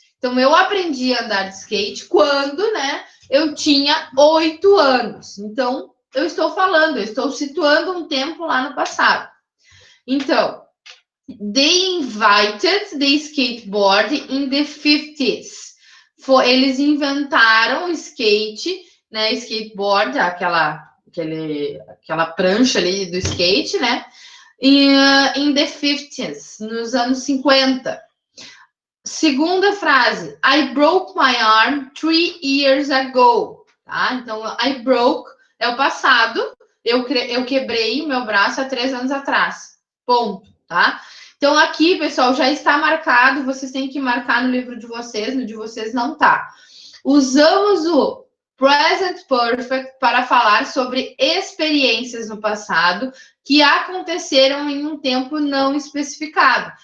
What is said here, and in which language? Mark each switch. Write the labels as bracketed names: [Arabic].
[Portuguese] Então, eu aprendi a andar de skate quando, né, eu tinha 8 anos. Então, eu estou situando um tempo lá no passado. [English] Então, they invited the skateboard in the 50s. [Portuguese] Eles inventaram o skate, né, skateboard, aquela prancha ali do skate, né, [English] in the 50s, [Portuguese] nos anos 50. Segunda frase, [English] I broke my arm 3 years ago. [Portuguese] Tá? Então, [English] I broke [Portuguese] é o passado, eu quebrei meu braço há 3 anos atrás. Ponto, tá? Então, aqui, pessoal, já está marcado, vocês têm que marcar no livro de vocês, no de vocês não tá. Usamos o Present Perfect para falar sobre experiências no passado que aconteceram em um tempo não especificado.